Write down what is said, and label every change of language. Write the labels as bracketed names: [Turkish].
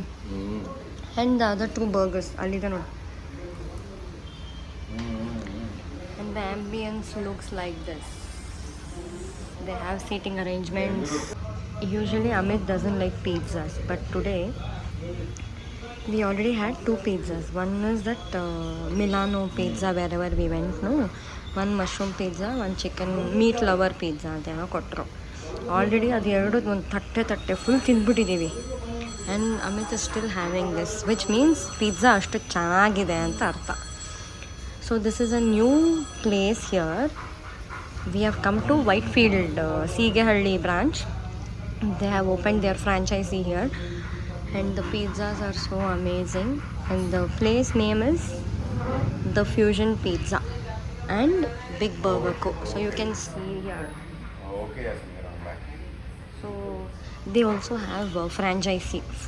[English] and the other 2 burgers [Kannada] ಅಲ್ಲಿದೆ ನೋಡಿ. [English] And the ambience looks like this. They have seating arrangements. Usually Amit doesn't like pizzas, but today we already had 2 pizzas. One is that Milano pizza wherever we went, no? 1 mushroom pizza, 1 chicken meat lover pizza [Kannada] ಅಂತೇನೋ ಕೊಟ್ಟರು. Already ಅದು ಎರಡು ಒಂದು ತಟ್ಟೆ full ತಿಂದ್ಬಿಟ್ಟಿದ್ದೀವಿ. [English] and Amit is still having this, which means [Kannada] pizza ಅಷ್ಟು ಚೆನ್ನಾಗಿದೆ ಅಂತ ಅರ್ಥ. [English] So this is a new place here. We have come to Whitefield Seegehalli branch. They have opened their franchisee here and the pizzas are so amazing and the place name is The Fusion Pizza and Big Burger Co. So you can see here. Okay, I'm back. So they also have a franchisee.